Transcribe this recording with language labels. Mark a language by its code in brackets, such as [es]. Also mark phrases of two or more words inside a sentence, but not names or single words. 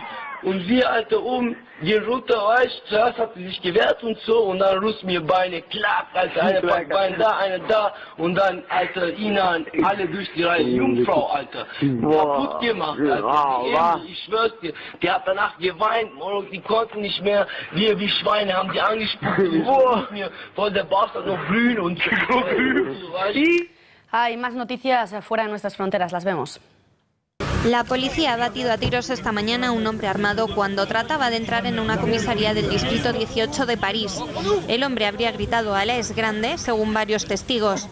[de] Und wir, Alter, oben, gehen runter, weißt du, zuerst hat sie sich gewehrt und so, und dann rüst mir Beine, klack, Alter, eine packt Bein da, eine da, und dann, Alter, Inan, alle durch die Reihe, Jungfrau, Alter, kaputt gemacht, Alter, ich schwör's dir, die hat danach geweint, die konnten nicht mehr, wir wie Schweine haben die angespuckt, mir voll der Bastard noch blühen und [es] Hay más noticias fuera de nuestras fronteras, las vemos. La policía ha batido a tiros esta mañana a un hombre armado cuando trataba de entrar en una comisaría del distrito 18 de París. El hombre habría gritado "Alá es grande", según varios testigos.